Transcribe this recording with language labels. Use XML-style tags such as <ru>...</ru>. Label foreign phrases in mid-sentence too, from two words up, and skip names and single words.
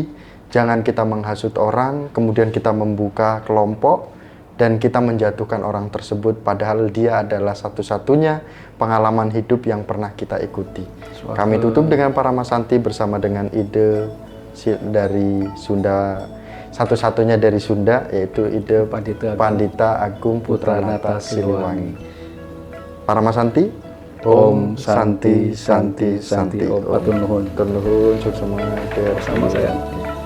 <id>Jangan kita menghasut orang, kemudian kita membuka kelompok, dan kita menjatuhkan orang tersebut, padahal dia adalah satu-satunya pengalaman hidup yang pernah kita ikuti. Kami tutup dengan Paramasanti bersama dengan ide dari Sunda, satu-satunya dari Sunda, yaitu ide Pandita Agung Putranata Siliwangi. Paramasanti, Om Santi Santi Santi Om.</id> <su>Atur nuhun. Atur nuhun,</su> <id>sukses semua. Sama sayang.</id>